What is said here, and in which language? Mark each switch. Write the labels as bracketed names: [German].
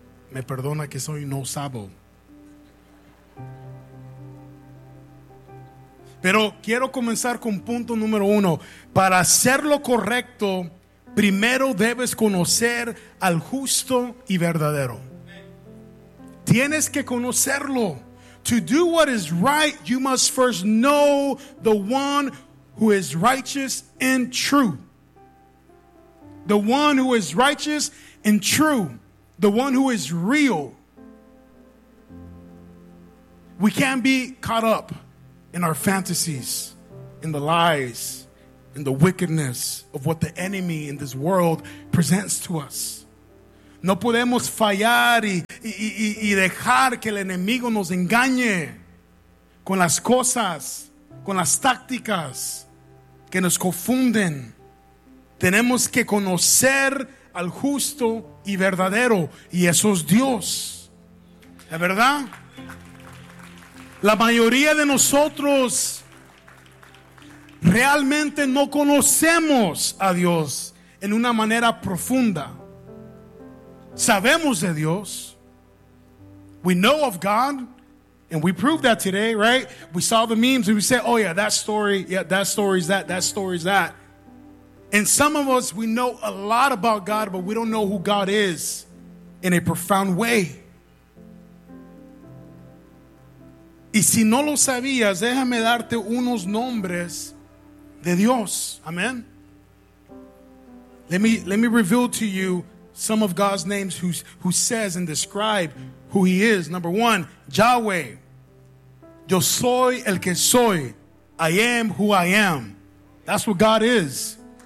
[Spanish] Me perdona que soy no sabo. Pero quiero comenzar con punto número uno. Para hacer lo correcto, primero debes conocer al justo y verdadero. Tienes que conocerlo. [English] To do what is right, you must first know the one who is righteous and true. The one who is righteous and true. The one who is real. We can't be caught up in our fantasies, in the lies, in the wickedness of what the enemy in this world presents to us. [Spanish] No podemos fallar y dejar que el enemigo nos engañe con las cosas, con las tácticas que nos confunden. Tenemos que conocer al justo y verdadero, y eso es Dios. ¿La verdad? La mayoría de nosotros realmente no conocemos a Dios en una manera profunda. Sabemos de Dios. [English] We know of God, and we proved that today, right? We saw the memes and we said, oh yeah, that story, yeah, that story is that, that story is that. And some of us, we know a lot about God, but we don't know who God is in a profound way. [Spanish] Y si no lo sabías, déjame darte unos nombres de Dios. Amen. [English] Let me reveal to you some of God's names who says and describe who he is. Number one, [Spanish] Yahweh. Yo soy el que soy. [English] I am who I am. That's what God is.